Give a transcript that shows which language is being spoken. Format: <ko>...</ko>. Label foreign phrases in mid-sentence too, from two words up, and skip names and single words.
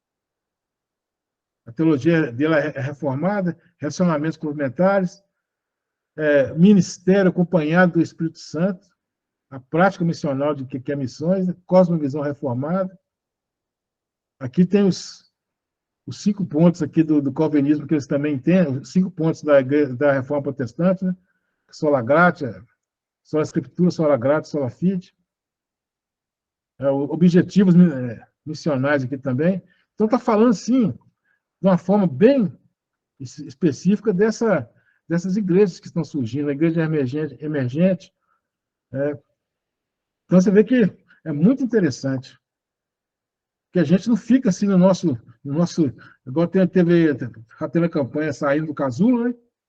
<pt>A teologia dela é reformada, relacionamentos complementares, ministério acompanhado do Espírito Santo, a prática missional de que é missões, né? Cosmovisão reformada. Aqui tem os 5 pontos aqui do calvinismo que eles também têm, os 5 pontos da reforma protestante, né?</pt> <la>Sola gratia, sola escritura, sola gratia, sola fide.</la> <pt>Objetivos missionais aqui também. Então está falando, sim, de uma forma bem específica dessas igrejas que estão surgindo, a igreja emergente. Então você vê que é muito interessante, que a gente não fica assim igual teve a campanha saindo do casulo, né?</pt>